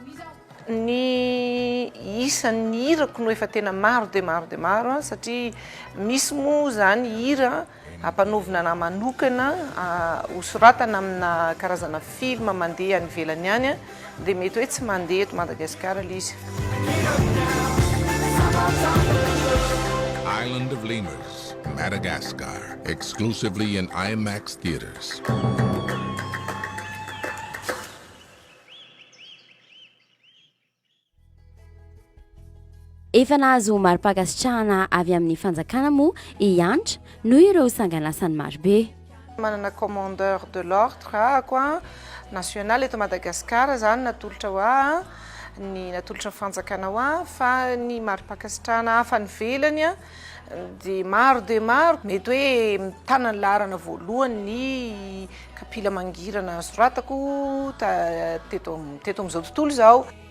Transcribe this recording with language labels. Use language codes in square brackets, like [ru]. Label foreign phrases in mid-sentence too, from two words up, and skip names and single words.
[mg] Ny isan'ny hirako no efa tena maro dia maro satria misy moa izany hira ampanovina na manokana hosoratana amina karazana filma mandeha any ivelany any dia mety hoe tsy mandeha eto Madagasikara ilay izy. [en] Island of Lemurs, Madagascar, exclusively in IMAX theaters. [mg] Efa nahazo mari-pakasitrahana avy amin'ny fanjakana moa hianatra noho ireo sanganasany marobe. Manana [fr] commandeur de l'ordre [mg] ahako national eto Madagasikara izany natolotra ho ahy ny natolotra ny fanjakana ho ahy fa ny mari-pakasitrahana hafa ny velany dia maro mety hoe mitana ny laharana voalohany ny kapila mangirana soratako teto amin'izao tontolo izao.